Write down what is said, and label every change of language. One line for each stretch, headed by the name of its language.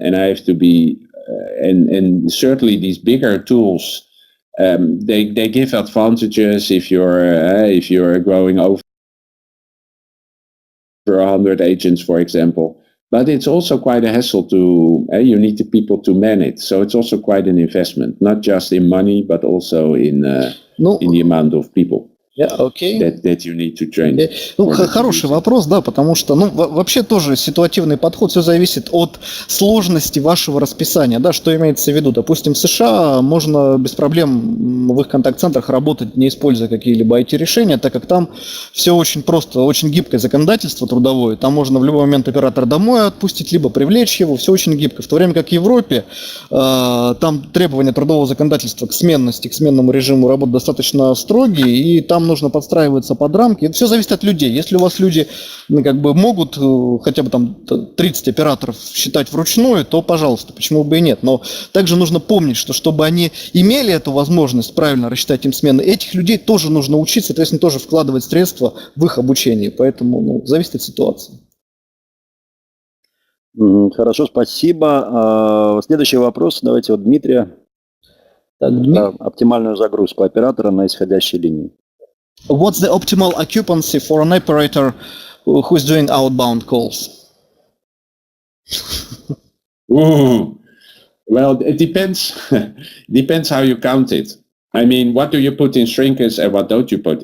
English: And I have to be, and certainly these bigger tools, they give advantages if you're growing over 100 agents, for example. But it's also quite a hassle you need the people to man it. So it's also quite an investment, not just in money, but also in the amount of people. That you need to train.
Russian: Ну, хороший вопрос, да, потому что, вообще тоже ситуативный подход, все зависит от сложности вашего расписания, да, что имеется в виду. Допустим, в США можно без проблем в их контакт-центрах работать, не используя какие-либо IT-решения, так как там все очень просто, очень гибкое законодательство трудовое, там можно в любой момент оператора домой отпустить, либо привлечь его, все очень гибко. В то время как в Европе, там требования трудового законодательства к сменности, к сменному режиму работы достаточно строгие, и там нужно подстраиваться под рамки. Все зависит от людей. Если у вас люди как бы могут хотя бы там 30 операторов считать вручную, то пожалуйста, почему бы и нет. Но также нужно помнить, что чтобы они имели эту возможность правильно рассчитать им смены, этих людей тоже нужно учить, соответственно, тоже вкладывать средства в их обучение. Поэтому зависит от ситуации. Хорошо, спасибо. Следующий вопрос. Давайте вот Дмитрия. Оптимальную загрузку оператора на исходящей линии.
English: What's the optimal occupancy for an operator who is doing outbound calls? Ooh. Well, it depends. Depends how you count it. I mean, what do you put in shrinkers and what don't you put?